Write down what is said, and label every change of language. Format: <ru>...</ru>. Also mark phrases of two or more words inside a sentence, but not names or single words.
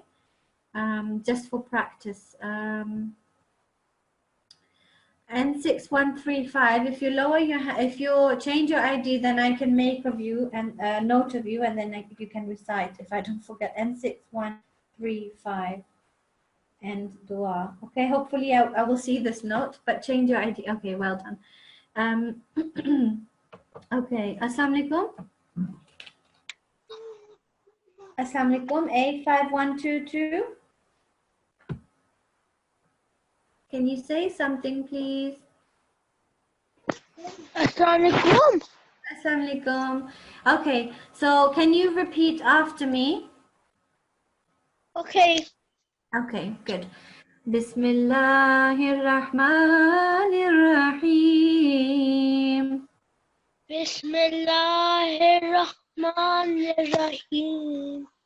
<en>Just for practice. N6135. If you lower your, if you change your ID, then I can make of you and note of you, and then you can recite. If I don't forget, N6135 and dua. Okay. Hopefully, I will see this note. But change your ID. Okay. Well done. Okay.</en> <ar>Assalamu alaikum. Assalamu alaikum.</ar> <en>85122. Can you say something, please?</en> <ar>Assalamualaikum. Assalamu alaikum.</ar> <en>Okay, so can you repeat after me? Okay. Okay, good.</en> <ar>Bismillahirrahmanirrahim. Bismillahirrahmanirrahim.</ar>